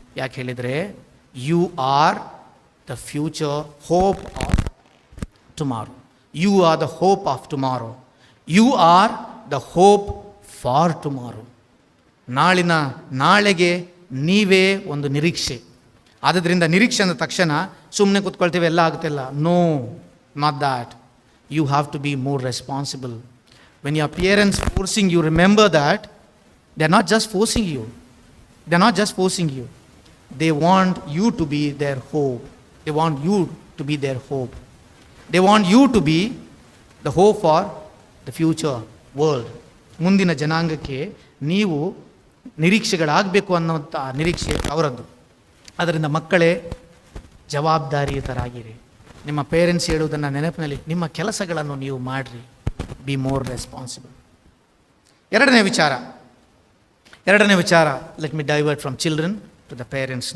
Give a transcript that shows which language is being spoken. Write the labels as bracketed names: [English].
[Kannada] ಯಾಕೆ ಹೇಳಿದರೆ [English] You are the future hope of tomorrow. You are the hope of tomorrow. You are the hope for tomorrow. [Kannada] ನಾಳೆಗೆ ನೀವೇ ಒಂದು ನಿರೀಕ್ಷೆ. ಆದ್ದರಿಂದ ನಿರೀಕ್ಷೆ ಅಂದ ತಕ್ಷಣ ಸುಮ್ಮನೆ ಕೂತ್ಕೊಳ್ತೇವೆ, ಎಲ್ಲ ಆಗುತ್ತಿಲ್ಲ. [English] No, not that. You have to be more responsible. When your parents forcing you, remember that they're not just forcing you. They're not just forcing you. They want you to be their hope. They want you to be their hope. They want you to be the hope for the future world. [Kannada] ಮುಂದಿನ ಜನಾಂಗಕ್ಕೆ ನೀವು ನಿರೀಕ್ಷೆಗಳಾಗಬೇಕು ಅನ್ನುವಂಥ ನಿರೀಕ್ಷೆ ಅವರದ್ದು. ಅದರಿಂದ ಮಕ್ಕಳೇ ಜವಾಬ್ದಾರಿಯುತರಾಗಿರಿ. ನಿಮ್ಮ parents ಹೇಳುವುದನ್ನು ನೆನಪಿನಲ್ಲಿ, ನಿಮ್ಮ ಕೆಲಸಗಳನ್ನು ನೀವು ಮಾಡಿರಿ. [English] Be more responsible. [Kannada] ಎರಡನೇ ವಿಚಾರ, [English] Let me divert from children to the parents.